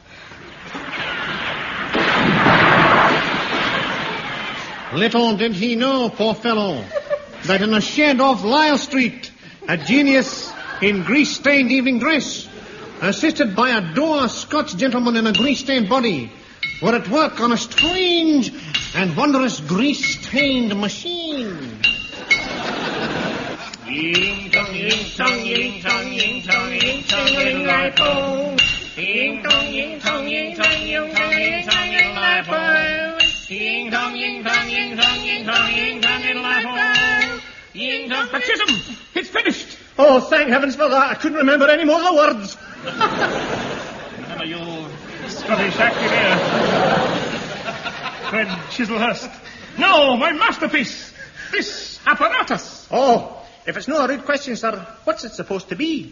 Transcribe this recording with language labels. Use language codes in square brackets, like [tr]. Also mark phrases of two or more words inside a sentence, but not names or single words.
[en] Little did he know, poor fellow, that in a shed off Lyle Street, a genius in grease-stained evening dress, assisted by a dour Scotch gentleman in a grease-stained body, were at work on a strange and wondrous grease-stained machine. Ying tong ying tong ying tong ying tong ying tong ying lai po. Ying tong ying tong ying tong ying tong ying tong ying lai po. Ying tong ying tong ying tong ying tong ying tong ying lai po. Ying tong. Baptism! It's finished! Oh, thank heavens for that. I couldn't remember any more of the words. Remember you Scottish actor here. Fred Chislehurst. No, my masterpiece. This apparatus. Oh, if it's not a rude question, sir, what's it supposed to be?